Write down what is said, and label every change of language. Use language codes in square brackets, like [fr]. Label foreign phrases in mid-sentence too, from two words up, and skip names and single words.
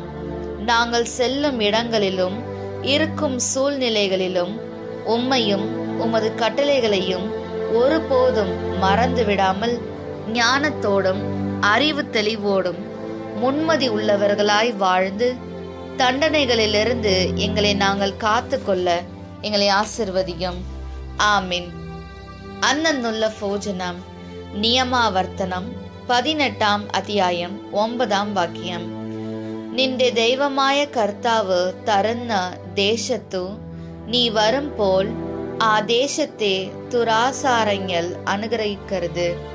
[ta] நாங்கள் செல்லும் இடங்களிலும் இருக்கும் சூழ்நிலைகளிலும் உம்மையும் உமது கட்டளைகளையும் ஒருபோதும் மறந்து விடாமல் ஞானத்தோடும் அறிவு தெளிவோடும் முன்மதி உள்ளவர்களாய் வாழ்ந்து தண்டனைகளிலிருந்து எங்களை நாங்கள் காத்து கொள்ள எங்களை ஆசிர்வதியும். ஆமீன். [ml] അന്നുള്ള ഭോജനം നിയമാവർത്തനം 18 അധ്യായം 9 വാക്യം. നിന്റെ ദൈവമായ കർത്താവ് തരുന്ന ദേശത്തു നീ വരുമ്പോൾ ആ ദേശത്തെ ദുരാചാരങ്ങൾ അനുഗ്രഹിക്കരുത്.